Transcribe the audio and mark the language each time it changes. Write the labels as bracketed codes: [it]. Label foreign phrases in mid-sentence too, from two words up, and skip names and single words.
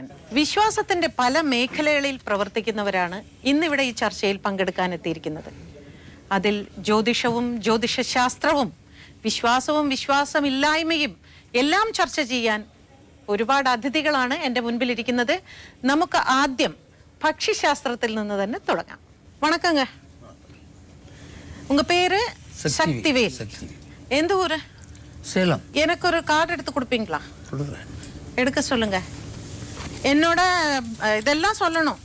[ml] വിശ്വാസത്തിന്റെ പല മേഖലകളിൽ പ്രവർത്തിക്കുന്നവരാണ് ഇന്നിവിടെ ഈ ചർച്ചയിൽ പങ്കെടുക്കാൻ എത്തിയിരിക്കുന്നത്. അതിൽ ജ്യോതിഷവും ജ്യോതിഷശാസ്ത്രവും വിശ്വാസവും വിശ്വാസമില്ലായ്മയും എല്ലാം ചർച്ച ചെയ്യാൻ ഒരുപാട് അതിഥികളാണ് എൻ്റെ മുൻപിലിരിക്കുന്നത്. നമുക്ക് ആദ്യം പക്ഷിശാസ്ത്രത്തിൽ നിന്ന് തന്നെ തുടങ്ങാം. [ta] വണക്കங்க. உங்க பேரு? சக்திவேல். எந்த ஊரு? சேலம். எனக்கு ஒரு கார்டு எடுத்து கொடுப்பீங்களா? எடுக்க சொல்லுங்க. என்னோட இதெல்லாம் சொல்லணும்.